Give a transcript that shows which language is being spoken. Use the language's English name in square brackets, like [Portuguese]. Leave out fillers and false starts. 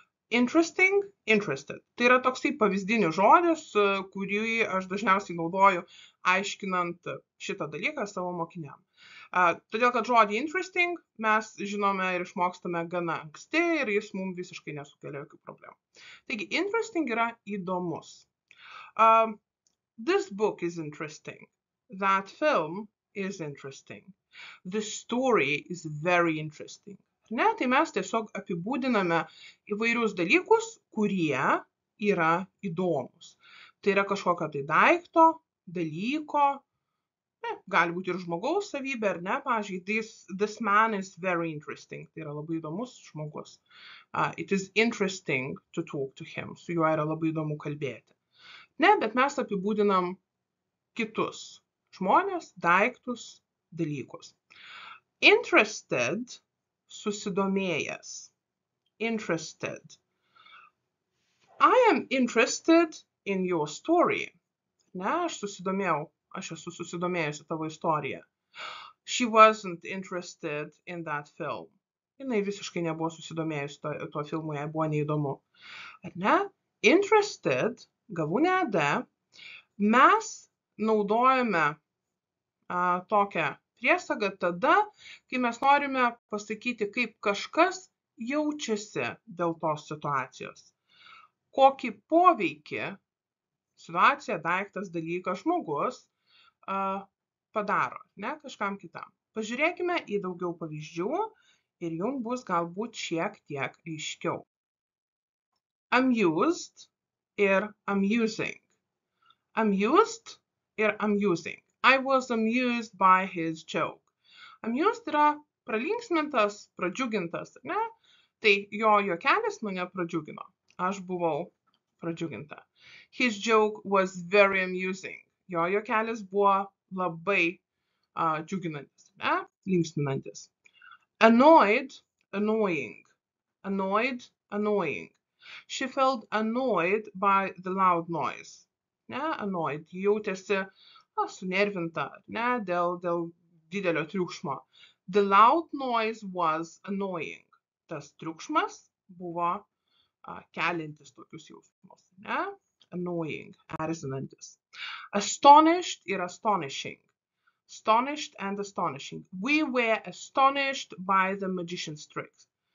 [English] Interesting, interested. [Lithuanian] Tai yra toksai pavyzdinis žodis, kurį aš dažniausiai naudoju aiškinant šitą dalyką savo mokiniam. Todėl, kad žodį interesting mes žinome ir išmokstame gana anksti ir jis mums visiškai nesukelia jokių problemų. Taigi, interesting yra įdomus. [English] This book is interesting. That film is interesting. The story is very interesting. [Lithuanian] Tai mes tiesiog apibūdiname įvairius dalykus, kurie yra įdomus. Tai yra kažkokio tai daikto, dalyko, gali būti ir žmogaus savybė, pavyzdžiui, [English] this man is very interesting. [Lithuanian] Tai yra labai įdomus žmogus. [English] It is interesting to talk to him. [Lithuanian] Su juo yra labai įdomu kalbėti. Bet mes apibūdinam kitus žmonės, daiktus, dalykus. Interested, susidomėjęs. [English] Interested. I am interested in your story. [Lithuanian] Aš esu susidomėjusi tavo istoriją. [English] She wasn't interested in that film. [Lithuanian] Jinai visiškai nebuvo susidomėjusi tuo filmu, jai buvo neįdomu. Interested, galūnė d, mes naudojame tokią priesagą tada, kai mes norime pasakyti, kaip kažkas jaučiasi dėl tos situacijos. Kokį poveikį situacija, daiktas, dalykas, žmogus padaro, kažkam kitam. Pažiūrėkime į daugiau pavyzdžių ir jums bus galbūt šiek tiek aiškiau. [English] Amused ir amusing. Amused ir amusing. I was amused by his joke. [Lithuanian] Amused yra pralinksmintas, pradžiugintas, Tai jo juokelis mane pradžiugino. Aš buvau pradžiuginta. [English] His joke was very amusing. [Lithuanian] Jo juokelis buvo labai džiuginantis, linksminantis. [English] Annoyed, annoying. Annoyed, annoying. She felt annoyed by the loud noise. Annoyed. [Lithuanian] Jautėsi sunervinta, dėl didelio triukšmo. [English] The loud noise was annoying. [Lithuanian] Tas triukšmas buvo keliantis tokius jausmus, Annoying, erzinantis. [English] Astonished ir astonishing. Astonished and astonishing. We were astonished by the magician's tricks.